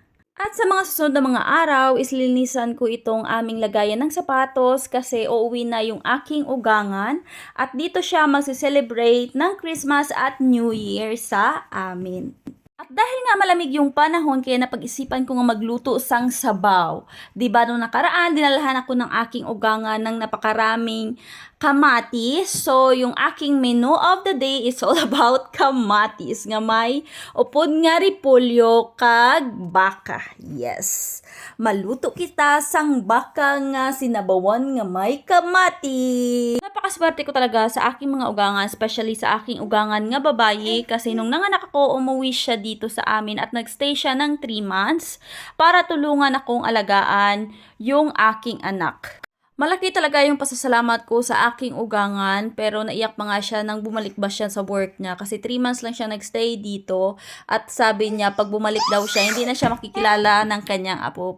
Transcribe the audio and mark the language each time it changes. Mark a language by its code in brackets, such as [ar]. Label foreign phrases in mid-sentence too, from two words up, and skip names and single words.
[tl] At sa mga susunod na mga araw, islinisan ko itong aming lagayan ng sapatos kasi uuwi na yung aking ugangan at dito siya magse-celebrate ng Christmas at New Year sa amin. At dahil nga malamig yung panahon, kaya napag-isipan ko nga magluto [hil] sang sabaw. [tl] Diba nung nakaraan, dinalahan ako ng aking ugangan ng napakaraming kamatis. [en] So, [tl] yung aking [en] menu of the day is all about kamatis. [hil] Nga may upod nga repolyo kag baka. [en] Yes. [hil] Maluto kita sang baka nga sinabawan nga may kamatis. [tl] Napakaswerte ko talaga sa aking mga ugangan, especially sa aking ugangan [hil] nga babayi [tl] kasi nung nanganak ako, umuwi siya dito sa amin at nagstay siya ng 3 months para tulungan akong alagaan yung aking anak. Malaki talaga yung pasasalamat ko sa aking ugangan pero naiyak pa nga siya nang bumalik ba siya sa work niya kasi 3 months lang siya nagstay dito at sabi niya pag bumalik daw siya hindi na siya makikilala ng kanyang apo.